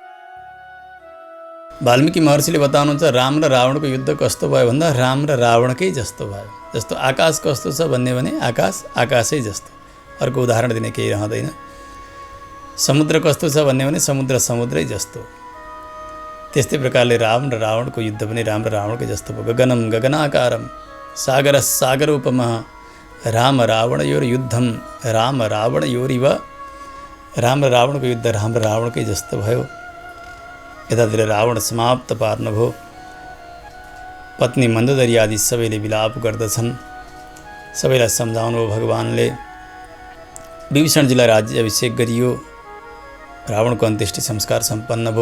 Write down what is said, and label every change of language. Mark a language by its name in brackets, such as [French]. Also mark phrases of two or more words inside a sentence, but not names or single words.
[Nepali] वाल्मीकि महर्षिले बताउनुहुन्छ, राम र रावणको युद्ध कस्तो भयो भन्दा राम र रावणकै जस्तो भयो। जस्तो आकाश कस्तो छ भन्ने भने आकाश आकाशै जस्तो, अर्को उदाहरण दिने केही रहँदैन। समुद्र कस्तो छ भन्ने भने समुद्र समुद्रै जस्तो। त्यस्तै प्रकारले राम र रावणको युद्ध पनि राम र रावणकै जस्तो भयो। [Sanskrit] गगनम गगनाकारम सागर सागर उपमा राम रावणयोर युद्धम राम रावणयोरिव। [Nepali] राम र रावणको युद्ध राम र रावणकै जस्तो भयो। यतातिर रावण समाप्त पार्नुभयो। पत्नी मन्दोदरी आदि सबैले विलाप गर्दछन्। सबैलाई सम्झाउनुभयो भगवानले। विभीषणजीलाई राज्य अभिषेक गरियो। रावणको अन्त्येष्टि संस्कार सम्पन्न भयो।